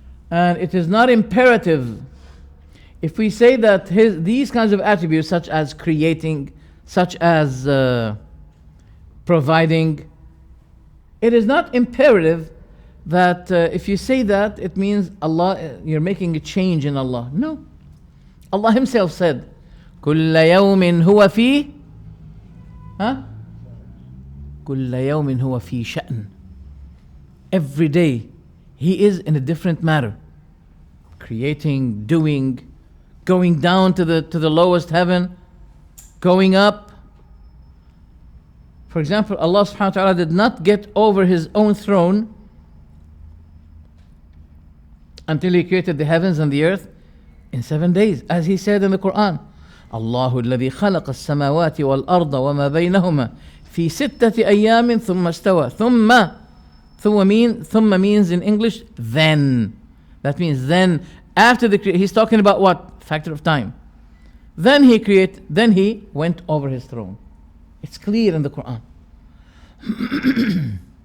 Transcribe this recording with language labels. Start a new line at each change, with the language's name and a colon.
English: And it is not imperative. If we say that these kinds of attributes, such as creating, such as providing, it is not imperative that if you say that, it means Allah, you're making a change in Allah. No. Allah Himself said,
Arabic: كُلَّ يَوْمٍ هُوَ فِي كُلَّ يَوْمٍ هُوَ فِي شَأْنٍ.
English: Every day, He is in a different matter. Creating, doing, going down to the lowest heaven, going up. For example, Allah subhanahu wa ta'ala did not get over His own throne until He created the heavens and the earth in 7 days, as He said in the Quran.
Arabic: الله الذي خلق السماوات والأرض وما بينهما في ستة أيام ثم استوى.
English: ثم means in English then. That means then, after the creation. He's talking about what? Factor of time. Then He went over His throne. It's clear in the Quran.